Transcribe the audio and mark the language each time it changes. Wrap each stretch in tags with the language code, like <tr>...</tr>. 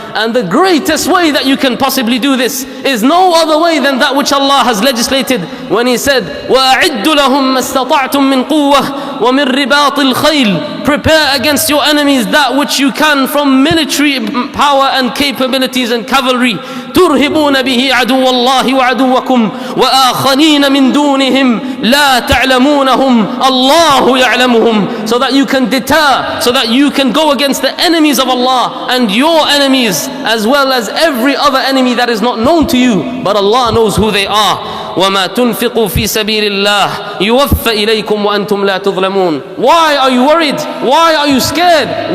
<en>And the greatest way that you can possibly do this is no other way than that which Allah has legislated when He said,</en> <ar>وَأَعِدُّ لَهُمْ مَا اسْتَطَعْتُم مِّن قُوَّةٍ وَمِن رِبَاطِ الْخَيْلِ.</ar> <en>Prepare against your enemies that which you can from military power and capabilities and cavalry.</en> <ar>ترهبون به عدو الله وعدوكم وآخرين من دونهم لا تعلمونهم الله يعلمهم.</ar> <en>So that you can deter, so that you can go against the enemies of Allah and your enemies, as well as every other enemy that is not known to you, but Allah knows who they are.</en> <ar>وَمَا تُنْفِقُوا فِي سَبِيلِ اللَّهِ يُوَفَّ إِلَيْكُمْ وَأَنْتُمْ لَا تُظْلَمُونَ.</ar> <en>Why are you worried? Why are you scared?</en>